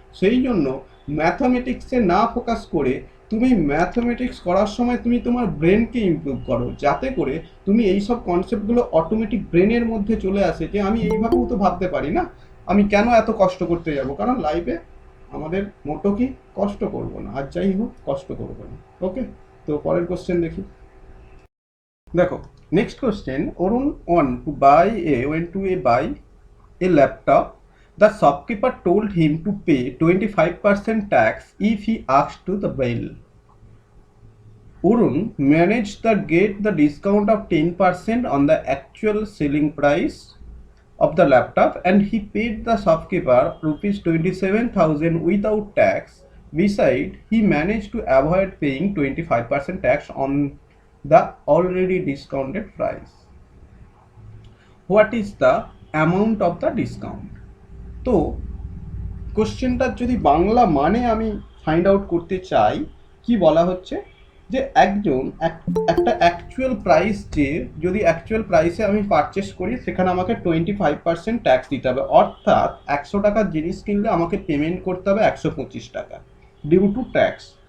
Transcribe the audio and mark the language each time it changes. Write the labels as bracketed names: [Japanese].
[Bangla] সেই জন্য ম্যাথমেটিক্সে না ফোকাস করে তুমি ম্যাথমেটিক্স করার সময় তুমি তোমার ব্রেনকে ইমপ্রুভ করো, যাতে করে তুমি এই সব কনসেপ্টগুলো অটোমেটিক ব্রেনের মধ্যে চলে আসে, যে আমি এইভাবেও তো ভাবতে পারি না, আমি কেন এত কষ্ট করতে যাব। কারণ লাইফে আমাদের মোটো কি, কষ্ট করব না, আর যাই হোক কষ্ট করব না। ওকে, তো পরের কোশ্চেন দেখি। [English] দেখো next question, Arun went to buy a laptop. The shopkeeper told him to pay 25% tax if he asked to the bill. Arun managed to get the discount of 10% on the actual selling price of the laptop, and he paid the shopkeeper rupees 27,000 without tax. Besides, he managed to avoid paying 25% tax on the already discounted price. What is the amount of the discount? [Bangla] তো কোশ্চেনটার যদি বাংলা মানে আমি find out করতে চাই, কি বলা হচ্ছে যে একটা অ্যাকচুয়াল প্রাইস, যে যদি অ্যাকচুয়াল প্রাইসে আমি পারচেস করি সেখানে আমাকে 25% ট্যাক্স দিতে হবে। অর্থাৎ 100 টাকার জিনিস কিনলে আমাকে পেমেন্ট করতে হবে 125 টাকা ডিউ টু ট্যাক্স।